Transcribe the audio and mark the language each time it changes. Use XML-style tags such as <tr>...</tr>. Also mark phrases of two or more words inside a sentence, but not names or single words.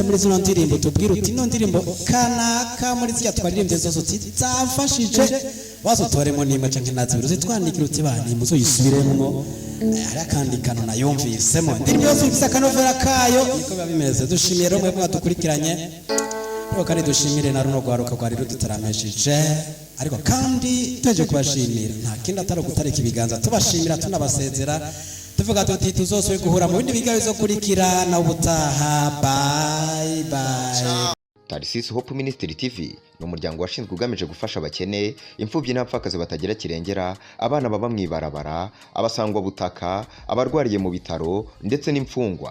<rn>muri zino ndirimbo tubwira uti ino ndirimbo kanaka muri zya twaririmbye zose uti zafashije wazotoremo nimwe canke nazibiri twandikira uti bani muzoyisubiremo ari akandikano nayumvisemo ndirimbo yose ifise akanovera kayo niko biba bimeze dushimiye rero mwebwe mwadukurikiranye rero kandi dushimire na runo rwaruka rwari rudutarameshije ariko kandi tuje kubashimira nta kindi atari gutarika ibiganza tubashimira tunabasezera tuvuga tuti tuzoswe guhura mu bindi bigayo zo kurikira na ubutaha</rn> <en>bye bye.</en> <rw>Tarisisi Hope Ministry TV ni umuryango washinzwe ugamije gufasha abakene, imfubyi n'abapfakazi batagira kirengera, abana baba mwibarabara, abasangwa butaka, abarwariye mu bitaro ndetse n'imfungwa.</rw>